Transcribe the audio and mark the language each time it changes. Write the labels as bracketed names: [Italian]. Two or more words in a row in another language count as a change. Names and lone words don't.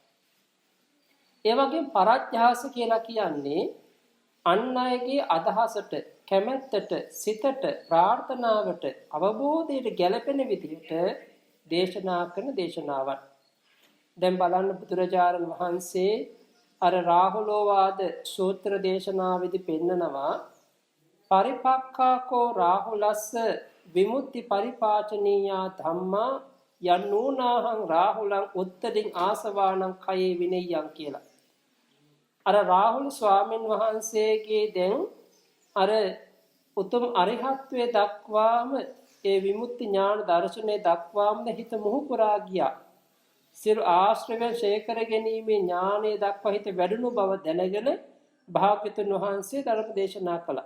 [Sinhala] ඒ වගේම පරජ්ජහාස කියලා කියන්නේ අන් අයගේ අදහසට, කැමැත්තට, සිතට, ප්‍රාර්ථනාවට, අවබෝධයට ගැළපෙන විදිහට දේශනා කරන දේශනාවක්. දැන් බලන්න බුදුරජාණන් වහන්සේ අර රාහුලෝවාද සූත්‍ර දේශනාවේදී පෙන්නනවා [Pali] පරිපක්ඛාකෝ රාහුලස්ස විමුක්ති පරිපාචනීයා ධම්මා යන්නූනාහං රාහුලං උත්තරින් ආසවානං කයේ විනයයන් කියලා. [Sinhala] අර රාහුල ස්වාමීන් වහන්සේගේ දැන් අර උතුම් අරිහත්වයේ දක්වාම ඒ විමුක්ති ඥාන දර්ශනයේ දක්වාම හිත මොහු පුරා ගියා. සියලු ආශ්‍රවයන් ඡය කර ගැනීමේ ඥානයේ දක්වා හිත වැඩුණු බව දැනගෙන භාග්‍යවතුන් වහන්සේ ධර්ම දේශනා කළා.